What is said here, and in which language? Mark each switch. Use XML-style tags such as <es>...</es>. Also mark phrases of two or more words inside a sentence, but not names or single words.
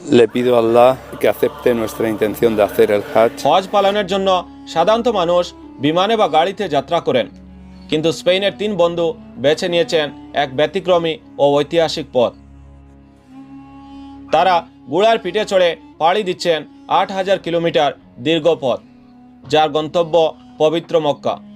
<es>Le pido a Allah que acepte nuestra intención de hacer el Hajj.</es> <bn>হজ পালনের জন্য সাধারণত মানুষ বিমানে বা গাড়িতে যাত্রা করেন, কিন্তু স্পেনের 3 বন্ধু বেছে নিয়েছেন এক ব্যতিক্রমী ও ঐতিহাসিক পথ। তারা ঘোড়ার পিঠে চড়ে পাড়ি দিচ্ছেন 8000 কিলোমিটার দীর্ঘ পথ, যার গন্তব্য পবিত্র মক্কা।</bn>